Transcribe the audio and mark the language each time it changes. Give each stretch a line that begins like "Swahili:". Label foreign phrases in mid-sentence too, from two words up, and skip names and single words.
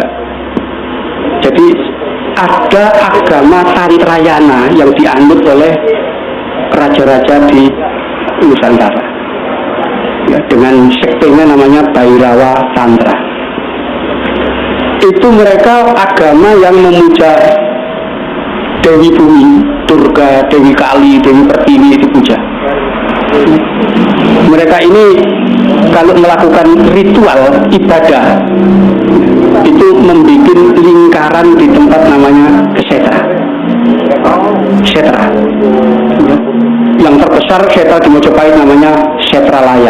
Indonesian: Jadi ada agama Tantrayana yang dianut oleh raja-raja di Nusantara, ya, dengan sektenya namanya Bhairawa Tantra. Itu mereka agama yang memuja Dewi Bumi, Durga, Dewi Kali, Dewi Pertiwi dipuja. Mereka ini kalau melakukan ritual ibadah itu membuat lingkaran di tempat namanya Ksetra. Ksetra. Yang terbesar Ksetra di Mojopahit namanya Ksetralaya.